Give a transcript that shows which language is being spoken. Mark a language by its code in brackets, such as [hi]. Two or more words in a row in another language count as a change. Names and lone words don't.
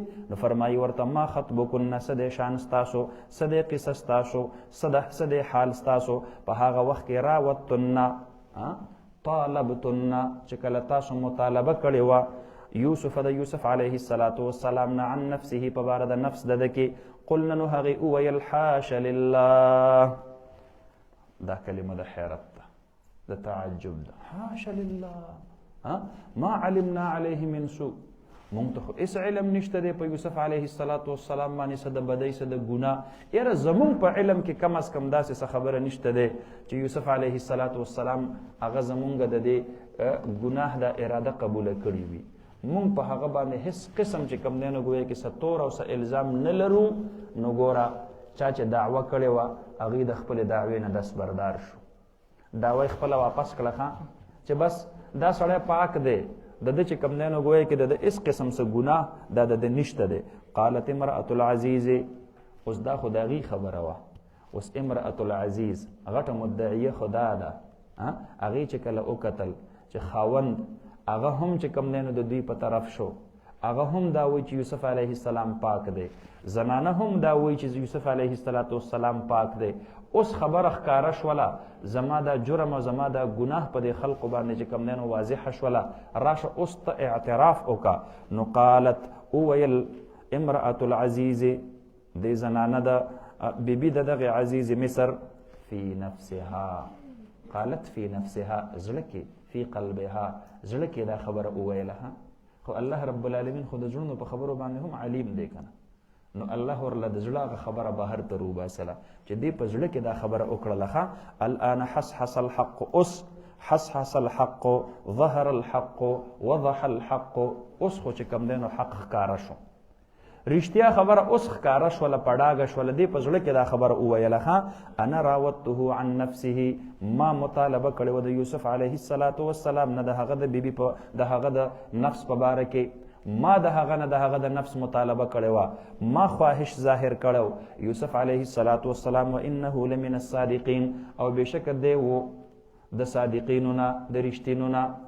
[ps] نو فرمایي ورته [ar] ما خطبکن، [ps] څه دی شان ستاسو، څه دی قصه ستاسو، څه دی حال ستاسو په هغه وخت کې راوتن طالبتن چې کله تاسو مطالبه کړې وه یوسف د یوسف [ar] علیه السلام [ps] نه [ar] عن نفسه [ps] په باره د نفس د ده کې. قلنا نو هغې وویل [ar] حاش لله. [ps] دا کلمه د حیرت ده، د تعجب ده. [ar] حاش لله ما علمنا علیه من سوء. [ps] مونږ ته خو هېڅ علم نشته دی په یوسف [ar] علیه السلام [ps] باندې څه د بدۍ څه د ګناه. یاره زمونږ په علم کې کم از کم داسې څه خبره نشته دی چې یوسف [ar] علیه السلام [ps] هغه زمونږ د دې ګناه د اراده قبوله کړې وي. مونږ په هغه باندې هېڅ قسم چې کوم دی نو ګویا کې څه تور او څه الزام نه لرو. نو ګوره چا چې دعوه کړې وه هغې د خپلې دعوې نه دستبردار شو، دعوه یې خپله واپس کړه چې بس دا سړی پاک دی، د ده چې کوم دی نو ګویا کې د ده هېڅ قسم څه ګناه دا د ده نشته دی. [ar] قالت امرأة العزیز. [ps] اوس دا خو د هغې خبره وه. اوس [ar] امرأة العزیز [ps] غټه مدعیه خو دا ده، هغې چې کله وکتل چې خاوند هغه هم چې کوم دی نو د دوی په طرف شو، هغه هم دا وایي چې یوسف [ar] علیه السلام [ps] پاک دی، زنانه هم دا وایي چې یوسف [ar] علیه السلام [ps] پاک دی. اوس خبره ښکاره شوله، زما دا جرم او زما دا ګناه په دې خلقو باندې چې کوم دی نو واضحه شوله، راشه اوس ته اعتراف وکړه. نو قالت وویل [ar] امرأة العزیز، [ps] دې زنانه د بیبي د دغې عزیز مصر، [ar] فی نفسها، قالت فی نفسها، [ps] زړه کې، [ar] فی قلبها، [ps] زړه کې دا خبره وویله. خو [ar] الله رب العالمین [ps] خو د زړونو په خبرو باندې هم علیم دی که نه. نو الله ورله د زړه هغه خبره بهر ته روباسله چې دې په زړه کې دا خبره وکړله. [ar] الآن حصحص الحق، اوس حصحص الحق ظهر الحق وضح الحق. [ps] اوس خو چې کم دینو حق ښکاره شو، رښتیا خبره اوس ښکاره شوله، پډاګه شوله. دې په زړه کې دا خبره وویله، [ar] ها انا راودته عن نفسه، [ps] ما مطالبه کړې وه د یوسف [ar] علیه السلام [ps] نه د هغه د بیبي په د هغه د نفس په باره کې، ما د هغه نه د هغه د نفس مطالبه کړې وه، ما خواهش ظاهر کړو. یوسف [ar] علیه السلام و انه لمن الصادقین، [ps] او بېشکه دی و د صادقینو نه، د رښتینو نه.